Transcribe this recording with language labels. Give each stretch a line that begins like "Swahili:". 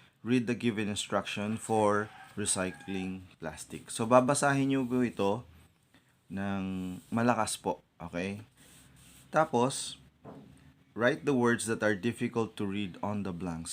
English: Read the given instruction for recycling plastic.
Filipino: So, babasahin nyo po ito ng malakas po.
English: Okay? Tapos, write the words that are difficult to read on the blanks.